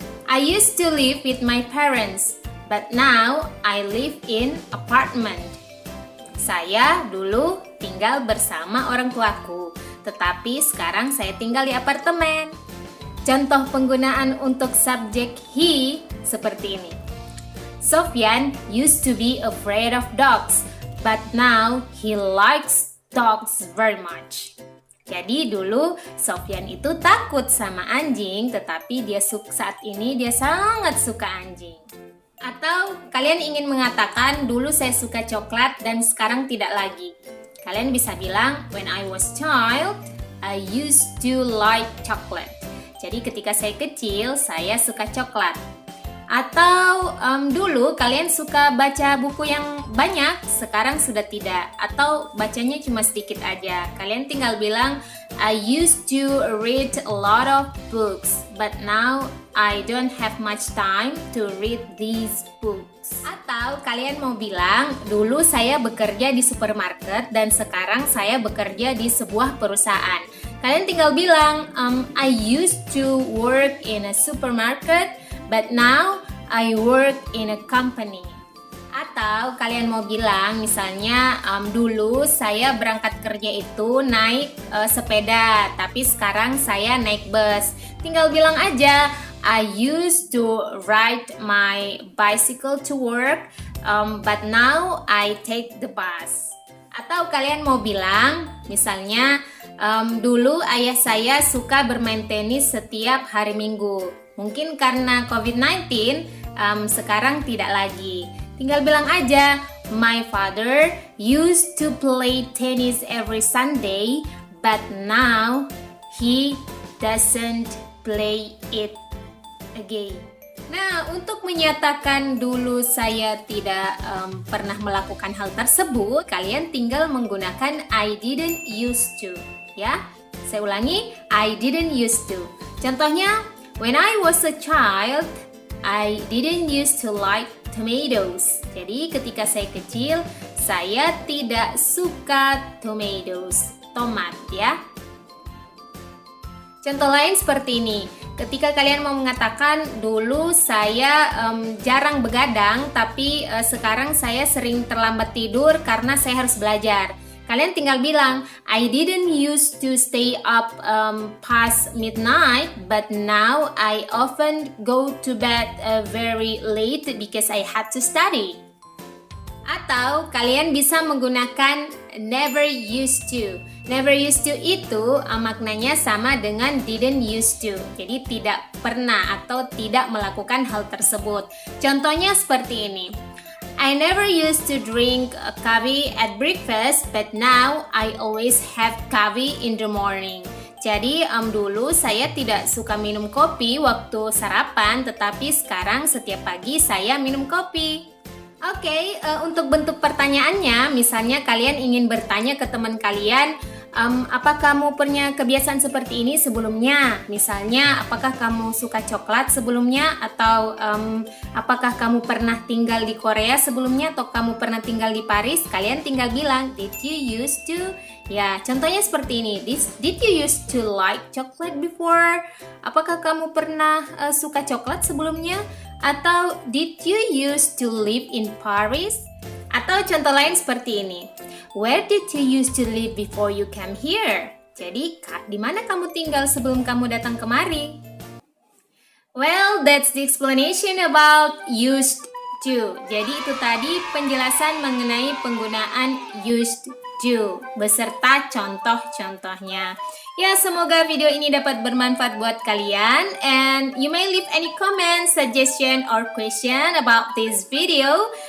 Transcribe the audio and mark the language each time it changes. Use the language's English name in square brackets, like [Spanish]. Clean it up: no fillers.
[English] I used to live with my parents, but now I live in apartment. [Indonesian] Saya dulu tinggal bersama orang tuaku, tetapi sekarang saya tinggal di apartemen. Contoh penggunaan untuk subjek he seperti ini. [English] Sofyan used to be afraid of dogs, but now he likes dogs very much. [Indonesian] Jadi dulu Sofyan itu takut sama anjing, tetapi saat ini dia sangat suka anjing. Atau kalian ingin mengatakan dulu saya suka coklat dan sekarang tidak lagi. Kalian bisa bilang, [English] when I was child, I used to like chocolate. [Indonesian] Jadi ketika saya kecil, saya suka coklat. Atau dulu kalian suka baca buku yang banyak, sekarang sudah tidak. Atau bacanya cuma sedikit aja. Kalian tinggal bilang, [English] I used to read a lot of books, but now I don't have much time to read these books. [Indonesian] Atau kalian mau bilang, dulu saya bekerja di supermarket dan sekarang saya bekerja di sebuah perusahaan. Kalian tinggal bilang, [English] I used to work in a supermarket, but now I work in a company. [Indonesian] Atau kalian mau bilang misalnya dulu saya berangkat kerja itu naik sepeda, tapi sekarang saya naik bus. Tinggal bilang aja, [English] I used to ride my bicycle to work, but now I take the bus. [Indonesian] Atau kalian mau bilang misalnya dulu ayah saya suka bermain tenis setiap hari Minggu. Mungkin karena COVID-19, sekarang tidak lagi. Tinggal bilang aja, [English] my father used to play tennis every Sunday, but now he doesn't play it again. [Indonesian] Nah, untuk menyatakan dulu saya tidak pernah melakukan hal tersebut, kalian tinggal menggunakan [English] I didn't used to. [Indonesian] Ya, saya ulangi, [English] I didn't used to. [Indonesian] Contohnya, [English] when I was a child, I didn't used to like tomatoes. [Indonesian] Jadi ketika saya kecil, Saya tidak suka tomatoes, tomat ya. Contoh lain seperti ini. Ketika kalian mau mengatakan dulu saya jarang begadang, tapi sekarang saya sering terlambat tidur karena saya harus belajar. Kalian tinggal bilang, [English] I didn't used to stay up past midnight, but now I often go to bed very late because I had to study. [Indonesian] Atau kalian bisa menggunakan [English] never used to. [Indonesian] Never used to itu maknanya sama dengan didn't used to. Jadi tidak pernah atau tidak melakukan hal tersebut. Contohnya seperti ini. [English] I never used to drink coffee at breakfast, but now I always have coffee in the morning. [Indonesian] Jadi dulu saya tidak suka minum kopi waktu sarapan, tetapi sekarang setiap pagi saya minum kopi. Oke, untuk bentuk pertanyaannya, misalnya kalian ingin bertanya ke teman kalian, apa kamu punya kebiasaan seperti ini sebelumnya? Misalnya, apakah kamu suka coklat sebelumnya? Atau apakah kamu pernah tinggal di Korea sebelumnya? Atau kamu pernah tinggal di Paris? Kalian tinggal bilang, [English] did you used to? [Indonesian] Ya, contohnya seperti ini. [English] Did you used to like chocolate before? [Indonesian] Apakah kamu pernah suka coklat sebelumnya? Atau [English] did you used to live in Paris? [Indonesian] Atau contoh lain seperti ini. [English] Where did you used to live before you came here? [Indonesian] Jadi, di mana kamu tinggal sebelum kamu datang kemari? [English] Well, that's the explanation about used to. [Indonesian] Jadi itu tadi penjelasan mengenai penggunaan used to beserta contoh-contohnya. Ya, semoga video ini dapat bermanfaat buat kalian, [English] and you may leave any comment, suggestion, or question about this video.